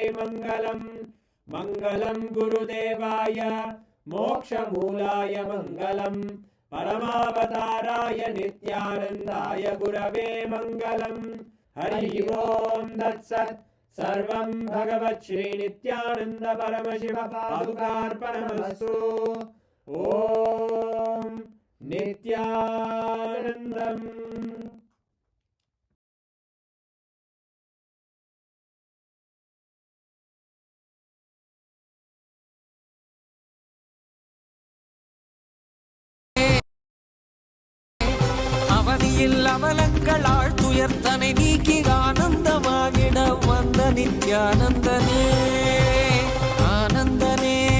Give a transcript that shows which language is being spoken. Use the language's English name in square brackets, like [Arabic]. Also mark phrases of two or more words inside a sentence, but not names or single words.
[Sanskrit] मङ्गलम् मङ्गलं गुरुदेवाय मोक्षमूलाय मङ्गलम् परमावताराय नित्यानन्दाय गुरवे मङ्गलम् हरि ओं तत्सत् सर्वं भगवत् श्रीनित्यानन्द परमशिव पादुकार्पणमस्तु ॐ नित्यानन्दम् [Tamil] அவனியில் அவலங்களால் துயர்த்தனை நீக்கி ஆனந்தமாகிட வந்த நித்யானந்தனே ஆனந்தனே